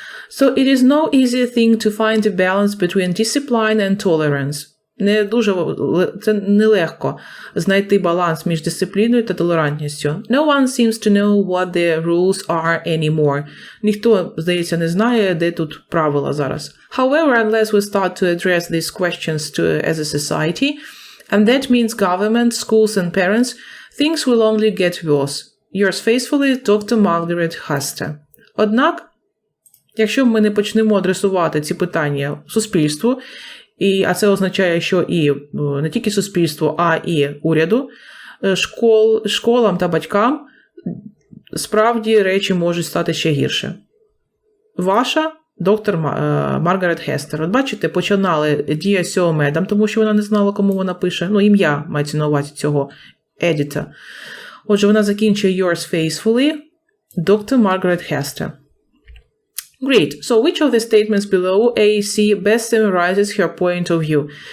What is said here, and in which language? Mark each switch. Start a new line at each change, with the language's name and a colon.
English: So, it is no easy thing to find a balance between discipline and tolerance.
Ukrainian: Це нелегко знайти баланс між дисципліною та толерантністю.
English: No one seems to know what the rules are anymore.
Ukrainian: Ніхто, здається, не знає, де тут правила зараз.
English: However, unless we start to address these questions as a society, and that means government, schools and parents, things will only get worse. Yours faithfully, Dr. Margaret Hester.
Ukrainian: Однак, якщо ми не почнемо адресувати ці питання суспільству, а це означає, що і не тільки суспільству, а і уряду, школам та батькам, справді речі можуть стати ще гірше. Ваша доктор Маргарет Хестер. От бачите, починали
English: Dear Sir Madam,
Ukrainian: тому що вона не знала, кому вона пише. Ім'я мається на увазі цього едіта. Отже, вона закінчує
English: Yours faithfully, Dr. Margaret Hester. Great. So which of the statements below AAC best summarizes her point of view?